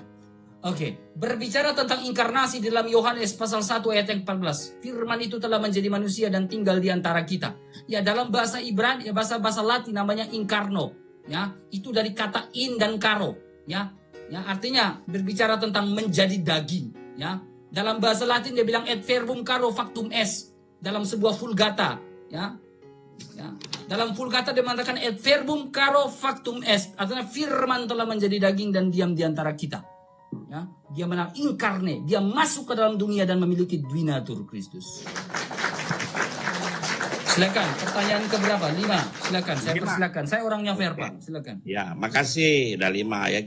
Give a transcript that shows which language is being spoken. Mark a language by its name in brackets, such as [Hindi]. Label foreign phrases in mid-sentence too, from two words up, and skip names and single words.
[Indonesian] Oke, berbicara tentang inkarnasi dalam Yohanes pasal 1 ayat yang 14. Firman itu telah menjadi manusia dan tinggal di antara kita. Ya, dalam bahasa Ibrani, bahasa Latin namanya inkarno. Ya, itu dari kata in dan karo. Ya, artinya berbicara tentang menjadi daging. Ya, dalam bahasa Latin dia bilang [Latin] et verbum caro factum est. [Indonesian] Dalam sebuah vulgata. Ya, dalam vulgata dia mengatakan [Latin] et verbum caro factum est. [Indonesian] Artinya firman telah menjadi daging dan diam di antara kita. Ya, dia inkarne, dia masuk ke dalam dunia dan memiliki duinatur Kristus. Silakan, pertanyaan keberapa? 5. Silakan, saya persilakan. Saya orangnya fair, Pak. Silakan. Ya, makasih. Udah 5 ya.